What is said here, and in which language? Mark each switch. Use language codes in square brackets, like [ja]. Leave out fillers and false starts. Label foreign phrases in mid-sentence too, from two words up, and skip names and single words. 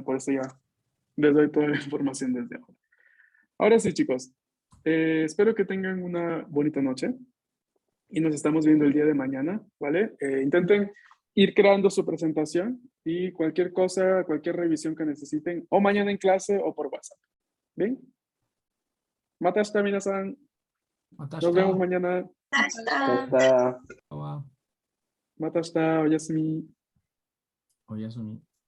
[es] Por eso ya les doy toda la información desde ahora. Ahora sí, chicos, espero que tengan una bonita noche y nos estamos viendo el día de mañana, ¿vale? Intenten ir creando su presentación y cualquier cosa, cualquier revisión que necesiten, o mañana en clase o por WhatsApp. ¿Bien? [ja] また明日、皆さん. [es] Nos vemos mañana. Hasta. Está [en] Wow. [ja] また明日、おやすみ. Oyasumi.